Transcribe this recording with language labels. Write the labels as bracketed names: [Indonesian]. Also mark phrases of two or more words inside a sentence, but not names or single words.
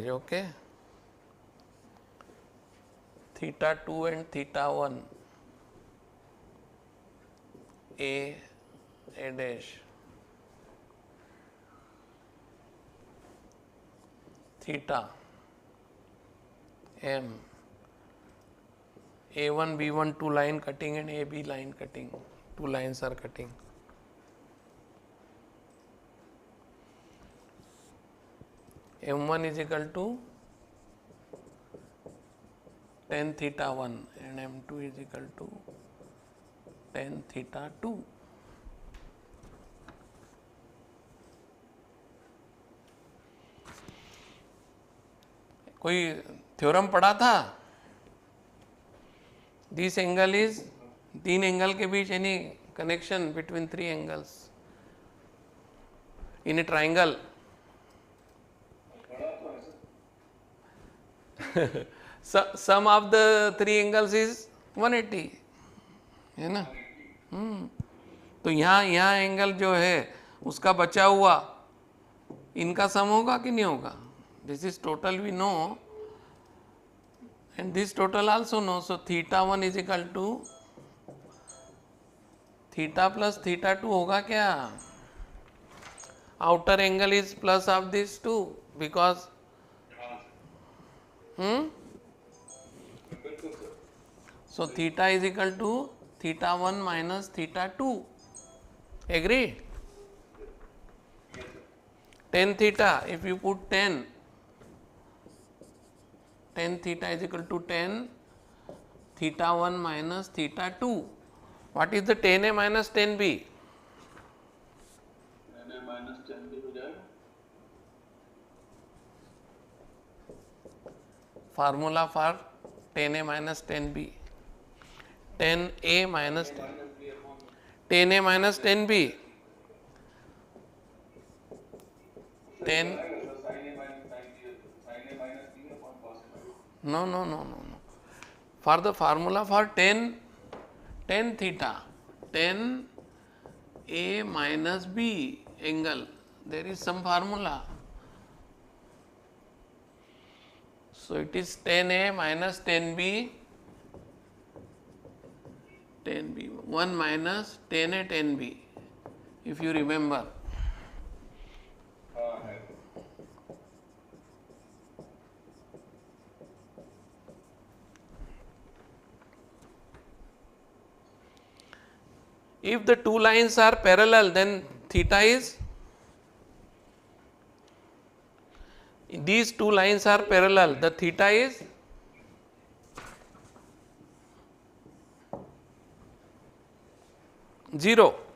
[English] Okay, theta 2 and theta 1, A dash, theta M, A1 B1 two line cutting and AB line cutting, two lines are cutting. M1 is equal to tan theta 1 and M2 is equal to tan theta 2. [Hindi] कोई थ्योरम पढ़ा था? [English] this angle is, [Hindi] तीन एंगल के बीच [English] any connection between three angles in a triangle. sum of the three angles is 180 [Hindi] है ना. तो यहाँ एंगल जो है उसका बचा हुआ इनका सम होगा कि नहीं होगा? [English] This is total we know and this total also know. So theta 1 is equal to theta plus theta 2 [Hindi] होगा क्या? [English] Outer angle is plus of these two because so theta is equal to theta 1 minus theta 2. Agree? Tan theta, if you put tan theta is equal to tan theta 1 minus theta 2. What is the tan A minus tan B? tan A minus tan B [Hindi] हो जाएगा. [English] Formula for tan A minus tan B. Tan A minus tan A minus tan B. Tan no. For the formula for tan theta, tan A minus B angle, there is some formula. So it is tan A minus tan B, 1 minus tan A tan B, if you remember. If the two lines are parallel, then theta is, these two lines are parallel, the theta is zero.